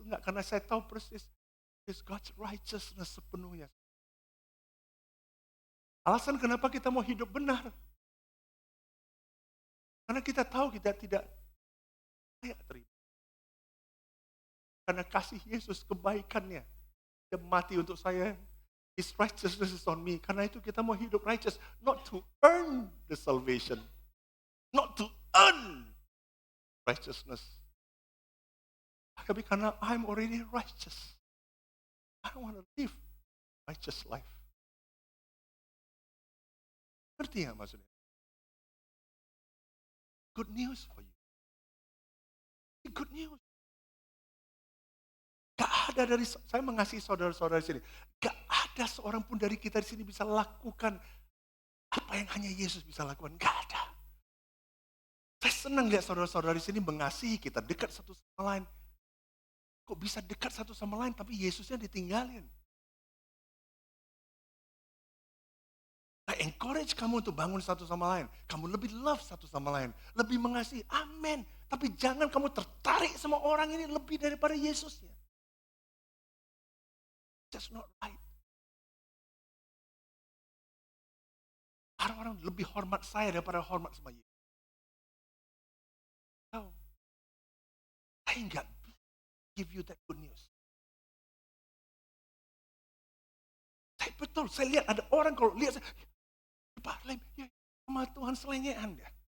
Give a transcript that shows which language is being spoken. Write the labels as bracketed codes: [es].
[id] Enggak, karena saya tahu persis, [en] it's God's righteousness [id] sepenuhnya. Alasan kenapa kita mau hidup benar. Karena kita tahu kita tidak layak terima. Karena kasih Yesus, kebaikannya, dia mati untuk saya. [en] His righteousness is on me. [id] Karena itu kita mau hidup [en] righteous. Not to earn the salvation. Not to earn righteousness. [id] Tapi karena [en] I'm already righteous. I want to live righteous life. [id] Ngerti nggak maksudnya? [en] Good news for you. Good news. [id] Gak ada dari, saya mengasihi saudara-saudara di sini. Gak ada seorang pun dari kita di sini bisa lakukan apa yang hanya Yesus bisa lakukan. Gak ada. Saya senang lihat saudara-saudara di sini mengasihi kita, dekat satu sama lain. Kok bisa dekat satu sama lain tapi Yesusnya ditinggalin? [en] I encourage [id] kamu untuk bangun satu sama lain. Kamu lebih love satu sama lain. Lebih mengasihi. Amin. Tapi jangan kamu tertarik sama orang ini lebih daripada Yesusnya. [en] That's not right. [id] Orang-orang lebih hormat saya daripada hormat sama Yesus. [en] No. [id] Saya enggak [en] give you that good news. [id] Saya betul, saya lihat ada orang kalau lihat saya, Pak Lem, ya sama Tuhan selengean dia.